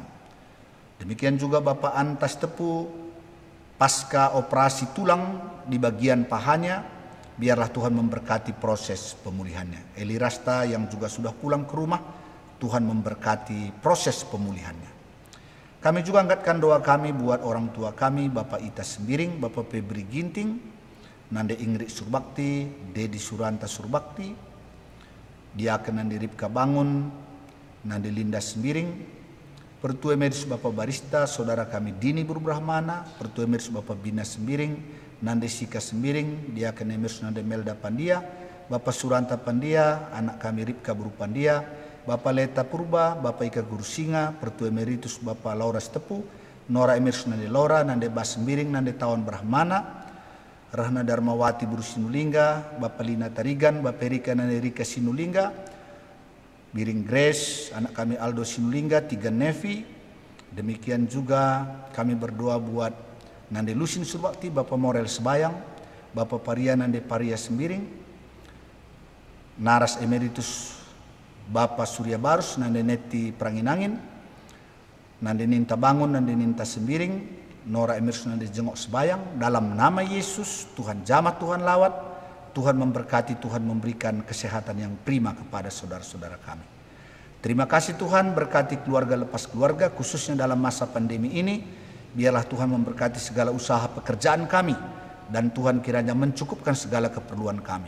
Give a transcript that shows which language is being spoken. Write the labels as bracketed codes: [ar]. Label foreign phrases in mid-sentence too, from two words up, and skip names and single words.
[id] Demikian juga Bapak Antas Tepu, pasca operasi tulang di bagian pahanya, biarlah Tuhan memberkati proses pemulihannya. Eli Rasta yang juga sudah pulang ke rumah, Tuhan memberkati proses pemulihannya. Kami juga angkatkan doa kami buat orang tua kami, Bapak Ita Sembiring, Bapak Febri Ginting, Nande Ingrid Surbakti, Dedi Suranta Surbakti, Diaken Nande Ripka Bangun, Nande Linda Sembiring, Pertua Emerits Bapak Barista, saudara kami Dini Burbrahmana, Pertua Emerits Bapak Bina Sembiring, Nande Sika Sembiring, Diaken Emerits Nande Melda Pandia, Bapak Suranta Pandia, anak kami Ripka Buru Pandia, Bapak Leta Purba, Bapak Ika Guru Singa, Pertua Emeritus Bapak Laura Stepu, Nora Emerits Nande Laura, Nande Bas Sembiring, Nande Tawan Brahmana, Rahna Darmawati Buru Sinulingga, Bapak Lina Tarigan, Bapak Erika Nande Rika Sinulingga, Biring Grace, anak kami Aldo Sinulingga, Tiga Nevi. Demikian juga kami berdoa buat Nande Lusin Surbakti, Bapak Morel Sebayang, Bapak Paria Nande Paria Sembiring, Naras Emeritus Bapak Surya Barus, Nande Neti Pranginangin, Nande Ninta Bangun, Nande Ninta Sembiring, Nora Emeritus Nande Jengok Sebayang. Dalam nama Yesus, Tuhan jamah, Tuhan lawat, Tuhan memberkati, Tuhan memberikan kesehatan yang prima kepada saudara-saudara kami. Terima kasih Tuhan, berkati keluarga lepas keluarga, khususnya dalam masa pandemi ini. Biarlah Tuhan memberkati segala usaha pekerjaan kami, dan Tuhan kiranya mencukupkan segala keperluan kami.